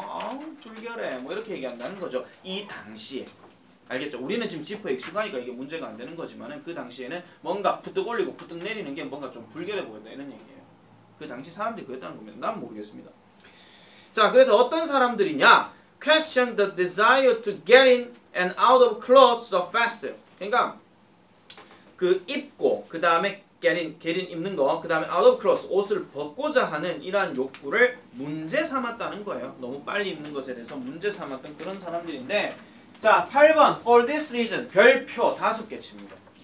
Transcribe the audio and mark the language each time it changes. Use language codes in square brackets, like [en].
[ko] 아우 불결해. 뭐 이렇게 얘기한다는 거죠. 이 당시에. 알겠죠? 우리는 지금 지퍼 익숙하니까 이게 문제가 안 되는 거지만은 그 당시에는 뭔가 부뜩 올리고 부뜩 내리는 게 뭔가 좀 불결해 보인다 이런 얘기예요. 그 당시 사람들이 그랬다는 겁니다. 난 모르겠습니다. 자, 그래서 어떤 사람들이냐? [en] Question the desire to get in and out of clothes so fast. [ko] 그러니까 그 입고 그 다음에 get in 입는 거, 그 다음에 [en] out of clothes [ko] 옷을 벗고자 하는 이러한 욕구를 문제 삼았다는 거예요. 너무 빨리 입는 것에 대해서 문제 삼았던 그런 사람들인데 자, 8번 [en] for this reason [ko] 별표 5개 칩니다.